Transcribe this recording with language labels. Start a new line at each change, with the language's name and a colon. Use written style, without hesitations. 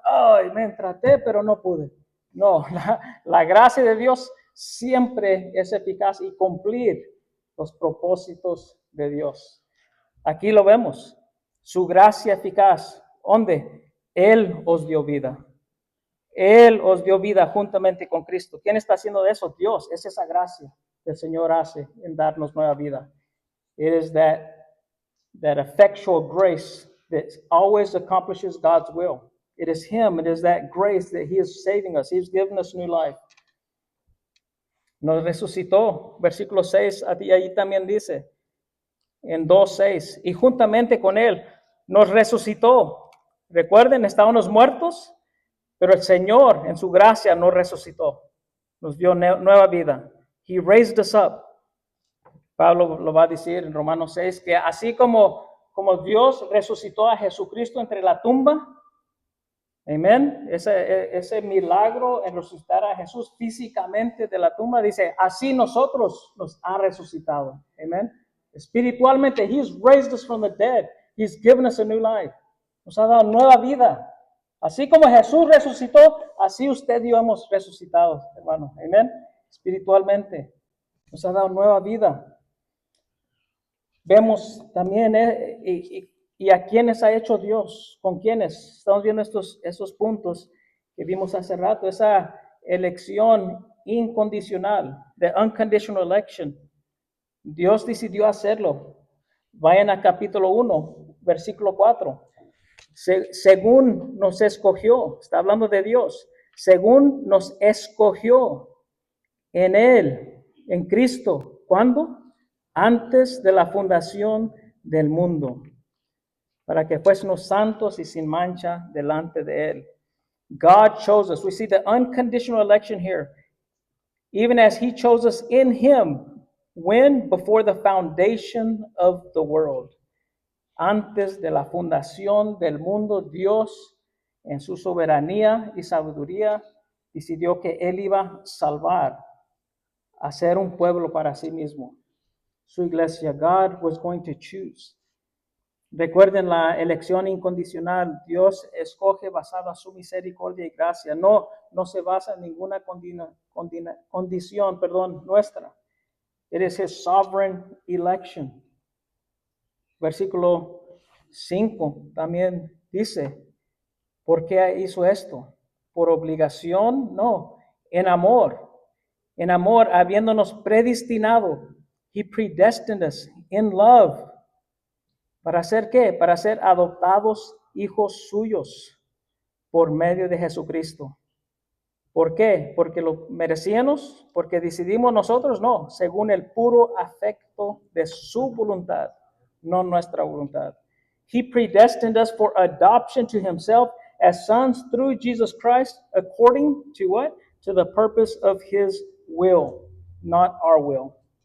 Spanish: Ay, me traté, pero no pude. No, la gracia de Dios siempre es eficaz y cumplir los propósitos de Dios. Aquí lo vemos. Su gracia eficaz. ¿Dónde? Él os dio vida. Él os dio vida juntamente con Cristo. ¿Quién está haciendo eso? Dios. Es esa gracia que el Señor hace en darnos nueva vida.
English: It is that effectual grace that always accomplishes God's will. It is Him. It is that grace that He is saving us. He's given us new life.
Spanish: Nos resucitó. Versículo 6, ahí también dice, en 2:6, y juntamente con Él nos resucitó. Recuerden, estábamos muertos, pero el Señor en su gracia nos resucitó. Nos dio nueva vida.
English: He raised us up.
Spanish: Pablo lo va a decir en Romanos 6, que así como Dios resucitó a Jesucristo entre la tumba, Amén. Ese milagro en resucitar a Jesús físicamente de la tumba, dice, así nosotros nos ha resucitado. Amén.
English: Espiritualmente, He's raised us from the dead. He's given us a new life.
Spanish: Nos ha dado nueva vida. Así como Jesús resucitó, así usted y yo hemos resucitado, hermano. Amén. Espiritualmente, nos ha dado nueva vida. Vemos también, y a quienes ha hecho Dios, con quienes. Estamos viendo esos puntos que vimos hace rato, esa elección incondicional,
English: the unconditional election.
Spanish: Dios decidió hacerlo. Vayan a capítulo 1, versículo 4. Según nos escogió, está hablando de Dios, según nos escogió en Él, en Cristo. ¿Cuándo? Antes de la fundación del mundo, para que fuésemos santos y sin mancha delante de Él.
English: God chose us. We see the unconditional election here. Even as He chose us in Him, when? Before the foundation of the world.
Spanish: Antes de la fundación del mundo, Dios, en su soberanía y sabiduría, decidió que Él iba a salvar, a hacer un pueblo para sí mismo. Su iglesia,
English: God was going to choose.
Spanish: Recuerden la elección incondicional. Dios escoge basado en su misericordia y gracia. No se basa en ninguna condición nuestra.
English: It is His sovereign election.
Spanish: Versículo 5 también dice, ¿por qué hizo esto? ¿Por obligación? No, en amor. En amor, habiéndonos predestinado.
English: He predestined us in love.
Spanish: ¿Para hacer qué? Para ser adoptados hijos suyos por medio de Jesucristo. ¿Por qué? ¿Porque lo merecíamos? ¿Porque decidimos nosotros? No, según el puro afecto de su voluntad, no nuestra voluntad.
English: He predestined us for adoption to Himself as sons through Jesus Christ, according to what? To the purpose of His will, not our will.